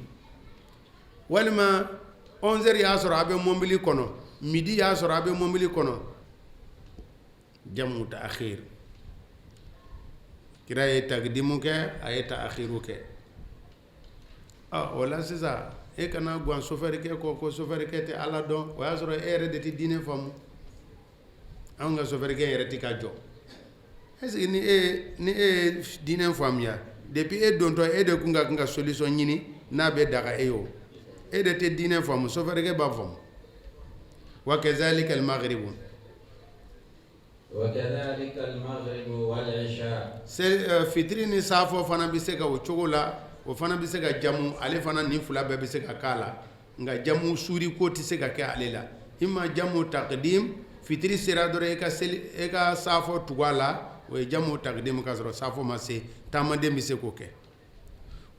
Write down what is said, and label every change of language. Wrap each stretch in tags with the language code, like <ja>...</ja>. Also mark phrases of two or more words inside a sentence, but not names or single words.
<bm>Walima 11h y'a sɔrɔ a bɛ mobili kɔnɔ midi y'a sɔrɔ a bɛ mobili kɔnɔ</bm> <ar>جمع تأخير.</ar> <bm>Kira ye taqdimu kɛ a ye ta'khiru kɛ. O la sisan e kana gwan sofɛri kɛ ko sofɛri kɛ tɛ ala dɔn o y'a sɔrɔ e yɛrɛ de tɛ diinɛ faamu anw ka sofɛri kɛ yɛrɛ tɛ ka jɔ</bm> <fr>est ce que</fr> <bm>ni e ye diinɛ faamuya depuis e dontɔ e de kun ka kan ka solution ɲini n'a bɛ daga e yo e de tɛ diinɛ faamu sofɛri kɛ b'a faamu wa kazalika al-maghribu</bm> <ar>وكذلك المغرب والعشاء</ar> <bm>fitiri ni safo fana bɛ se ka o cogo la o fana bɛ se ka jamu ale fana ni fila bɛɛ bɛ se ka k'a la nka jamu suuri ko tɛ se ka kɛ ale la imma</bm> <ar>جمع تقديم</ar> <bm>fitiri sera dɔrɔn e ka safo tugu a la o ye</bm> <ar>جمع تقديم</ar> <bm>ka sɔrɔ safo ma se taamaden bɛ se k'o kɛ o</bm>